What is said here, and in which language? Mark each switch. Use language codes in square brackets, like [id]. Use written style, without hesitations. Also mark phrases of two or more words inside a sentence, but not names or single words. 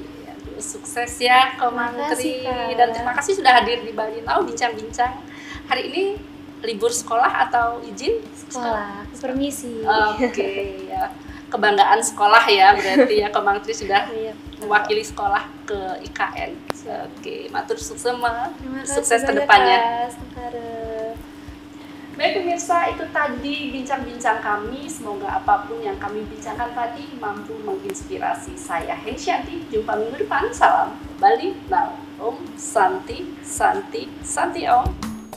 [id] Aduh, sukses ya Komang Tri, dan terima kasih sudah hadir di Bali Now bincang-bincang. Hari ini libur sekolah atau izin? Sekolah, permisi. Oke, ya. Kebanggaan sekolah ya berarti ya, Komang Tri sudah mewakili sekolah ke IKN. Oke, [ban] matur suksema, [id] sukses ke depannya. Baik pemirsa, itu tadi bincang-bincang kami. Semoga apapun yang kami bincangkan tadi mampu menginspirasi saya, Hensyanti. Jumpa minggu depan. Salam Bali Now. [sa] Om Santi Santi Santi Om.